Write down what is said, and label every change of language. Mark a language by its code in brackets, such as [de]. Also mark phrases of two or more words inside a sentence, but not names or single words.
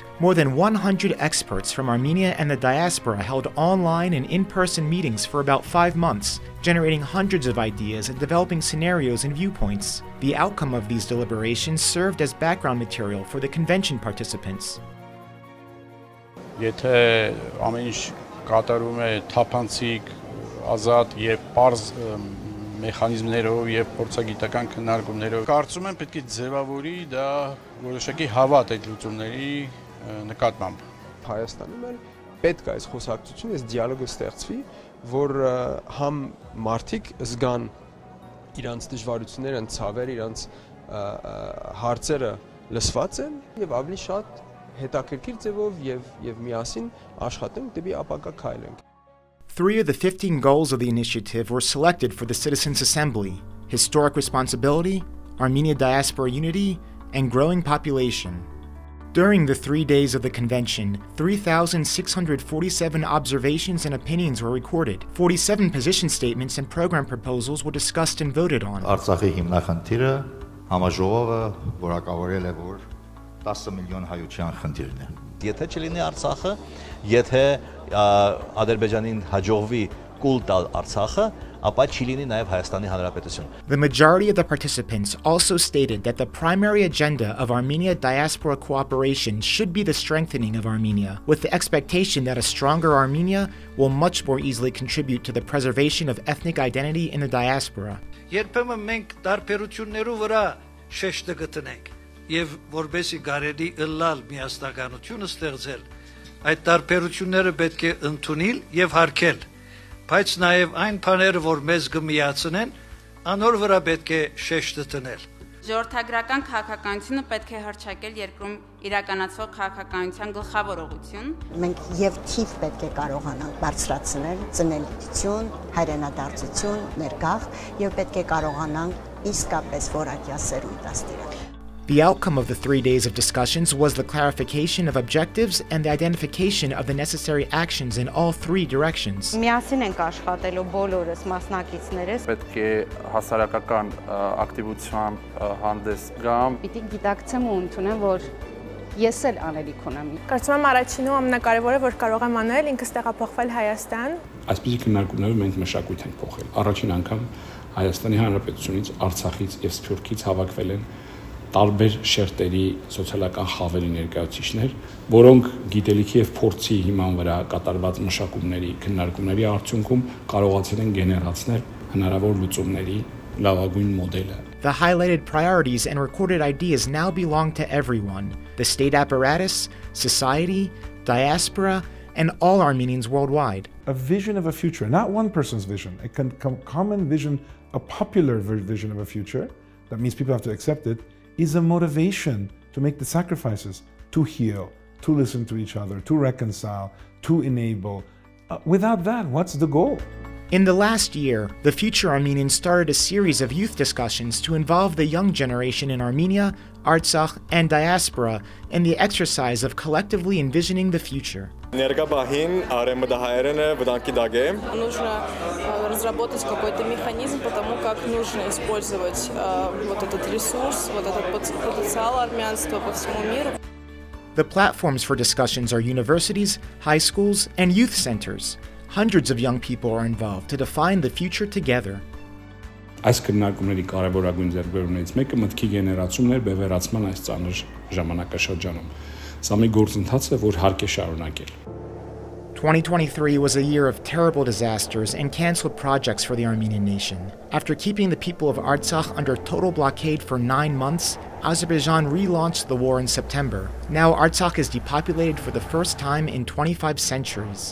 [en] More than 100 experts from Armenia and the diaspora held online and in-person meetings for about 5 months, generating hundreds of ideas and developing scenarios and viewpoints. The outcome of these deliberations served as background material for the convention participants. [hy] Եթե ամեն ինչ կատարում է թափանցիկ, ազատ եւ պարզ մեխանիզմներով եւ փորձագիտական քննարկումներով, կարծում եմ պետք է ձևավորի դա որոշակի հավատ այդ լուծումների նկատմամբ։ Հայաստանում էլ պետք է այս խոսակցությունը, այս դիալոգը ստեղծվի, որ համ մարդիկ զգան իրանց դժվարությունները, ցավերը, իրանց հարցերը լսված են եւ ավելի շատ հետաքրքիր ձևով եւ միասին աշխատենք դեպի ապագա քայլենք։ [en] 3 of the 15 goals of the initiative were selected for the Citizens' Assembly: historic responsibility, Armenia diaspora unity, and growing population. During the 3 days of the convention, 3,647 observations and opinions were recorded. 47 position statements and program proposals were discussed and voted on. [hy] Արցախի հիմնախնդիրը համաժողովը որակավորել է, որ 10 միլիոն հայության խնդիրն է։ Եթե չլինի Արցախը, եթե Ադրբեջանին հաջողվի կուլ տալ Արցախը, ապա չի լինի նաև Հայաստանի Հանրապետություն։ [en] The majority of the participants also stated that the primary agenda of Armenia diaspora cooperation should be the strengthening of Armenia, with the expectation that a stronger Armenia will much more easily contribute to the preservation of ethnic identity in the diaspora. [hy] Երբեմն մենք տարբերություններով վրա շեշտը գտնենք, եւ որբեսի կարելի ըլլալ միասնականություն ստեղծել, այդ տարբերությունները պետք է ընդունել եւ հարգել, բայց նաեւ այն բաները, որ մեզ կմիացնեն, անոր վրա պետք է շեշտը դնել։ Ժողովրդագրական քաղաքականությունը պետք է հռչակել երկրում իրականացվող քաղաքականության գլխավոր ուղղություն։ Մենք եւ թիվ պետք է կարողանանք բարձրացնել ծնելիություն, հայրենադարձություն, ներգաղ եւ պետք է կարողանանք իսկապես որակյա սերունդ դաստիարակել։ [en] The outcome of the 3 days of discussions was the clarification of objectives and the identification of the necessary actions in all 3 directions. [hy] Միասին ենք աշխատելու բոլորս մասնակիցներս։ Պետք է հասարակական ակտիվությամբ հանդես գամ։ Պիտի գիտակցեմ ու ընդունեմ, որ ես էլ անելիք ունեմ։ Կարծում եմ առաջինը ամենակարևորը, որ կարող եմ անել, ինքս տեղափոխվել Հայաստան։ Այսպիսի քննարկումներով մենք մշակույթ ենք փոխել։ Առաջին անգամ Հայաստանի Հանրապետությունից, Արցախից եւ Սփյուռքից հավաքվել են տարբեր շերտերի սոցիալական խավերի ներկայացուցիչներ, որոնք գիտելիքի եւ փորձի հիման վրա կատարված մշակումների, քննարկումների արդյունքում կարողացել են գեներացնել հնարավոր լուծումների լավագույն մոդելը։ [en] The highlighted priorities and recorded ideas now belong to everyone: the state apparatus, society, diaspora, and all Armenians worldwide. A vision of a future, not one person's vision, a common vision, a popular vision of a future, that means people have to accept it, is a motivation to make the sacrifices, to heal, to listen to each other, to reconcile, to enable. Without that, what's the goal? In the last year, the Future Armenian started a series of youth discussions to involve the young generation in Armenia, Artsakh, and diaspora in the exercise of collectively envisioning the future. [ru] Нужно разработать какой-то механизм, потому как нужно использовать вот этот ресурс, вот этот потенциал армянства по всему миру. [en] The platforms for discussions are universities, high schools, and youth centers. Hundreds of young people are involved to define the future together. [hy] Այս քննարկումների կարևորագույն ձեռքբերումներից մեկը մտքի գեներացումն էր բևեռացման այս ծանր ժամանակաշրջանում։ Սա մի գործընթաց է, որ հարկ է շարունակել։ [en] 2023 was a year of terrible disasters and canceled projects for the Armenian nation. After keeping the people of Artsakh under total blockade for 9 months, Azerbaijan relaunched the war in September. Now Artsakh is depopulated for the first time in 25 centuries.